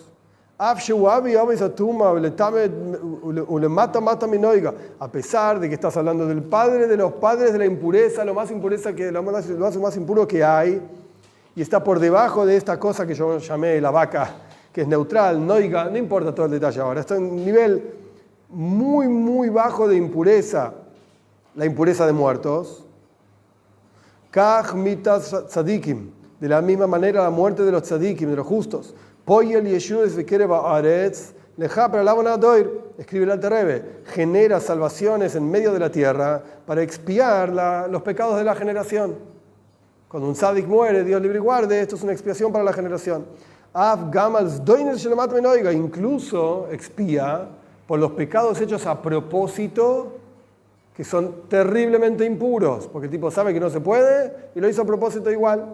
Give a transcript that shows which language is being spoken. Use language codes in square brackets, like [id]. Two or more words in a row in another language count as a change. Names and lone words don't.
[es] A pesar de que estás hablando del padre de los padres de la impureza, lo más impuro que hay, y está por debajo de esta cosa que yo llamé la vaca, que es neutral, no importa todo el detalle ahora, está en un nivel muy, muy bajo de impureza, la impureza de muertos. [he] כך מיתת צדיקים, [es] de la misma manera la muerte de los tzadikim, de los justos. [he] פועל ישועות בקרב הארץ, לכפרה לעוונות הדור, [es] escribe el Alter Rebbe, genera salvaciones en medio de la tierra para expiar los pecados de la generación. Cuando un tzadik muere, Dios libre y guarde, esto es una expiación para la generación. Incluso expía por los pecados hechos a propósito, que son terriblemente impuros, porque el tipo sabe que no se puede y lo hizo a propósito igual.